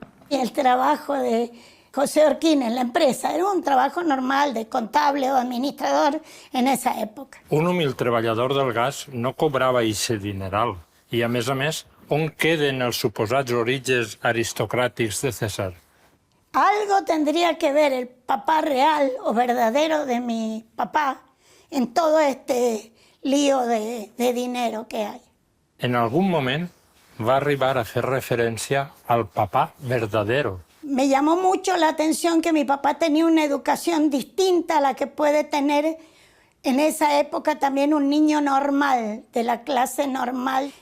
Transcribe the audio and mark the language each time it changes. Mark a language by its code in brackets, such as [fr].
[es] El trabajo de José Orquín en la empresa era un trabajo normal de contable o administrador en esa época. [ca] Un humil treballador del gas no cobrava aquest dineral. I, a més, on queden els suposats orígens aristocràtics de César? [es] Algo tendría que ver el papá real o verdadero de mi papá en todo este lío de dinero que hay. [ca] En algun moment va arribar a fer referència al papá verdadero. [es] Me llamó mucho la atención que mi papá tenía una educación distinta a la que puede tener en esa época también un niño normal, de la clase normal.